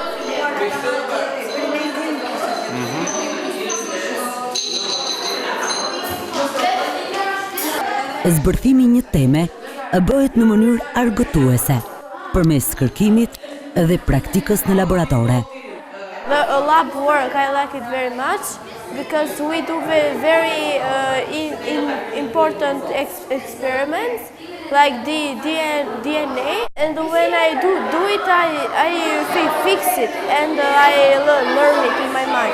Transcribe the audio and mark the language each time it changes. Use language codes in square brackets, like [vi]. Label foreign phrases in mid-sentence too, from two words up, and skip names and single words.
[sq] Zbërthimi një teme bëhet në mënyrë argëtuese, përmes kërkimit dhe praktikës në laboratore. [en] The lab work, I like it very much because we do very important experiments like the DNA, and when I do it, I fix it and I learn it in my mind.